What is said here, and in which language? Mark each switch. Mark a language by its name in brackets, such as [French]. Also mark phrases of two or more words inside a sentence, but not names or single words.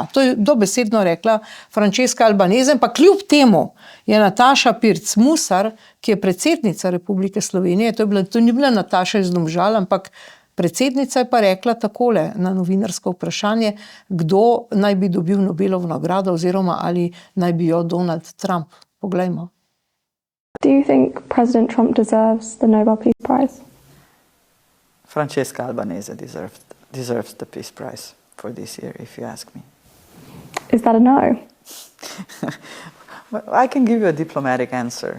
[Slovenian] To je dobesedno rekla Francesca Albanese, pa kljub temu je Nataša Pirc Musar, ki je predsednica Republike Slovenije, to ni bila Nataša iz Domžal, ampak predsednica je pa rekla takole na novinarsko vprašanje, kdo naj bi dobil Nobelovo nagrado oziroma ali naj bi jo Donald Trump. Poglejmo. [English] Do you think President Trump deserves the Nobel Peace Prize? Francesca Albanese deserves the Peace Prize for this year, if you ask me. Is that a no? I can give you a diplomatic answer.